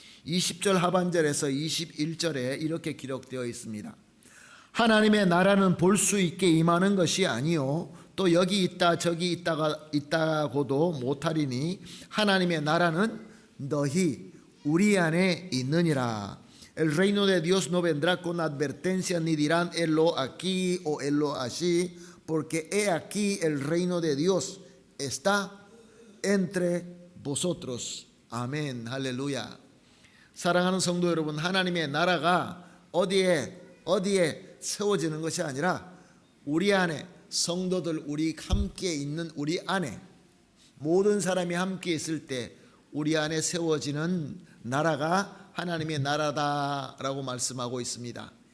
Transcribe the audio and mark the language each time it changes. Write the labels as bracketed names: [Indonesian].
[Korean] 20절 하반절에서 21절에 이렇게 기록되어 있습니다. 하나님의 나라는 볼 수 있게 임하는 것이 아니요 또 여기 있다 저기 있다고도 못하리니 하나님의 나라는 너희 우리 안에 있느니라. [Spanish] El reino de Dios no vendrá con advertencia ni dirán helo aquí o helo allí, porque he aquí el reino de Dios está entre vosotros. [Korean] 아멘. 할렐루야. 사랑하는 성도 여러분, 하나님의 나라가 어디에 세워지는 것이 아니라 우리 안에, 성도들 우리 함께 있는 우리 안에, 모든 사람이 함께 있을 때 우리 안에 세워지는 나라가 하나님의 나라다라고 말씀하고 있습니다.